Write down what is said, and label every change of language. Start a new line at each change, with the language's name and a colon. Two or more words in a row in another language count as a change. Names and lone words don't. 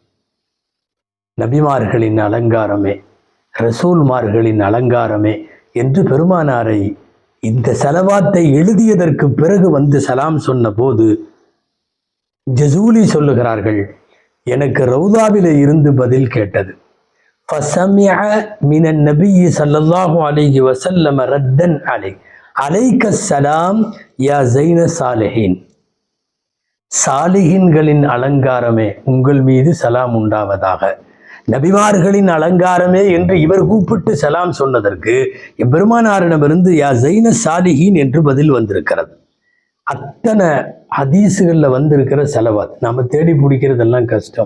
Tamil: நபிமார்களின் அலங்காரமே, ரசூல்மார்களின் அலங்காரமே என்று பெருமானாரை இந்த ஸலவாத்தை எழுதியதற்கு பிறகு வந்து சலாம் சொன்ன போது ஜசூலி சொல்லுகிறார்கள், எனக்கு ரவுதாவிலே இருந்து பதில் கேட்டது.
Arabic: فَسَمِعَ مِنَ النَّبِيِّ صَلَّى اللَّهُ عَلَيْهِ وَسَلَّمَ رَدًّا عَلَيْهِ عَلَيْكَ السَّلَامُ يَا زَيْنَ الصَّالِحِينَ.
Tamil: சாலிஹின்களின் அலங்காரமே உங்கள் மீது சலாம் உண்டாவதாக. நபிமார்களின் அலங்காரமே என்று இவர் கூப்பிட்டு சலாம் சொன்னதற்கு எம்பெருமானாரிடமிருந்து
Arabic: يا زين الصالحين
Tamil: என்று பதில் வந்திருக்கிறது. அத்தனை ஹதீஸுகள்ல வந்திருக்கிற செலவாத் நாம தேடி பிடிக்கிறதெல்லாம் கஷ்டம்.